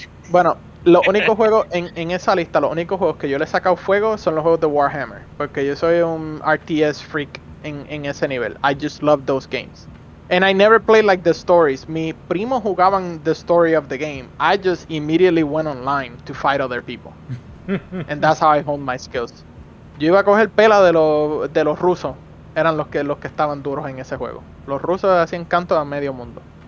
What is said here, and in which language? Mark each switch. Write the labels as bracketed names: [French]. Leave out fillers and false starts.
[Spanish] Bueno, los únicos juegos en esa lista, los únicos juegos que yo le he sacado fuego son los juegos de Warhammer. Porque yo soy un RTS freak en ese nivel. [English] I just love those games. And I never played like the stories. [Spanish] Mi primo jugaban [English] the story of the game. I just immediately went online to fight other people. And that's how I honed my skills. [Spanish] Yo iba a coger pela de los rusos. Eran los que estaban duros en ese juego. Los rusos hacían canto a medio mundo.